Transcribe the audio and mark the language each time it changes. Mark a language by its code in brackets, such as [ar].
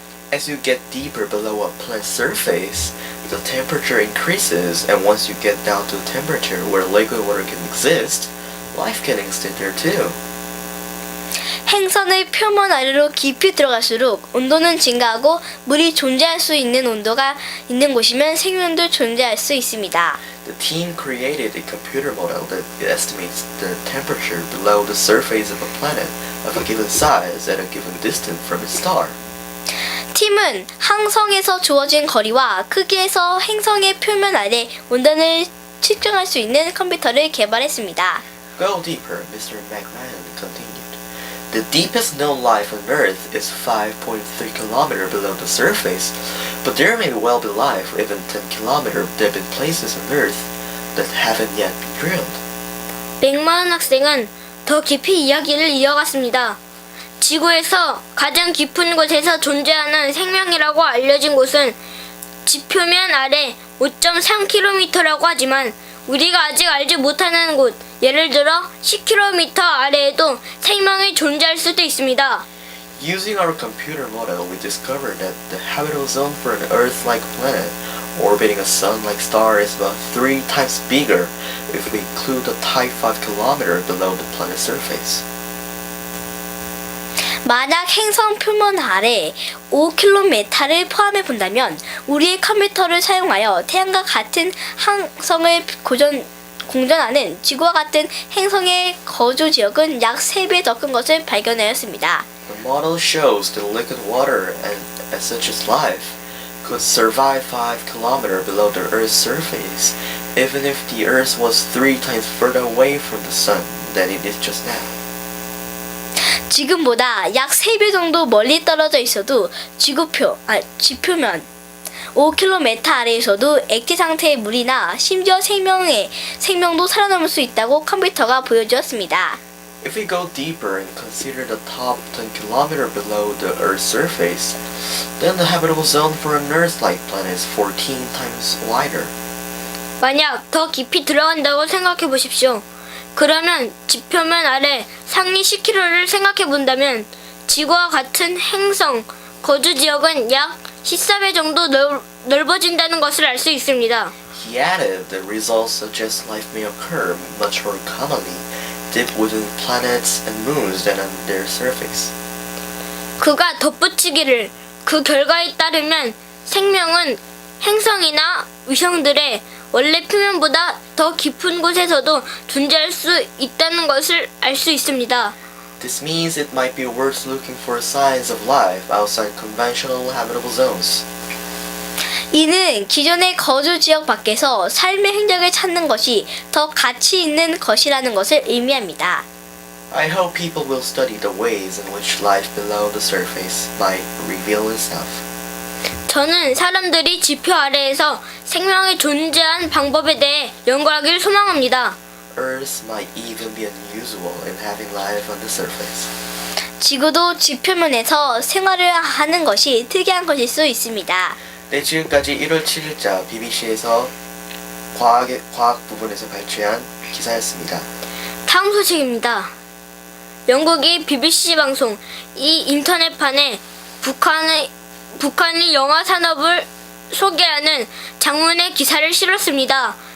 [en] As you get deeper below a planet's surface, the temperature increases, and once you get down to the temperature where liquid water can exist, life can exist there too. [ko] 행선의 표면 아래로 깊이 들어갈수록 온도는 증가하고 물이 존재할 수 있는 온도가 있는 곳이면 생명도 존재할 수 있습니다. [en] The team created a computer model that estimates the temperature below the surface of a planet of a given size at a given distance from its star. [ko] 팀은 항성에서 주어진 거리와 크기에서 행성의 표면 아래 온도를 측정할 수 있는 컴퓨터를 개발했습니다. [en] Go deeper, Mr. McMahon continued. The deepest known life on Earth is 5.3 km below the surface, but there may well be life even 10 km deep in places on Earth that haven't yet been drilled. [ko] 맥마은 학생은 더 깊이 이야기를 이어갔습니다. 지구에서 가장 깊은 곳에서 존재하는 생명이라고 알려진 곳은 지표면 아래 5.3km라고 하지만 우리가 아직 알지 못하는 곳, 예를 들어 10km 아래에도 생명이 존재할 수도 있습니다. [en] Using our computer model, we discovered that the habitable zone for an Earth-like planet orbiting a sun-like star is about 3 times bigger if we include the type 5 kilometer below the planet's surface. [ko] 만약 행성 표면 아래 5km를 포함해 본다면 우리의 컴퓨터를 사용하여 태양과 같은 항성을 공전하는 지구와 같은 행성의 거주 지역은 약 3배 더 큰 것을 발견하였습니다. [en] The model shows that liquid water and such as life could survive 5 kilometers below the Earth's surface, even if the Earth was 3 times further away from the Sun than it is just now. [ko] 지금보다 약 3배 정도 멀리 떨어져 있어도 지표면 5km 아래에서도 액체 상태의 물이나 심지어 생명도 살아남을 수 있다고 컴퓨터가 보여주었습니다. [en] If we go deeper and consider the top 10 kilometers below the Earth's surface, then the habitable zone for an Earth-like planet is 14 times wider. [ko] 만약 더 깊이 들어간다고 생각해 보십시오. 그러면 지표면 아래 상위 10km를 생각해 본다면 지구와 같은 행성 거주 지역은 약 14배 정도 넓어진다는 것을 알 수 있습니다. [en] He added that results suggest life may occur much more commonly deep within planets and moons than on their surface. [ko] 그가 덧붙이기를 그 결과에 따르면 생명은 행성이나 위성들의 원래 표면보다 더 깊은 곳에서도 존재할 수 있다는 것을 알 수 있습니다. [en] This means it might be worth looking for signs of life outside conventional habitable zones. [ko] 이는 기존의 거주 지역 밖에서 삶의 흔적을 찾는 것이 더 가치 있는 것이라는 것을 의미합니다. [en] I hope people will study the ways in which life below the surface might reveal itself. [ko] 저는 사람들이 지표 아래에서 생명이 존재한 방법에 대해 연구하기를 소망합니다. [en] Earth might even be unusual in having life on the surface. [ko] 지구도 지표면에서 생활을 하는 것이 특이한 것일 수 있습니다. 네, 지금까지 1월 7일자 BBC에서 과학 부분에서 발췌한 기사였습니다. 다음 소식입니다. 영국이 BBC 방송 이 인터넷판에 북한이 영화 산업을 소개하는 장문의 기사를 실었습니다.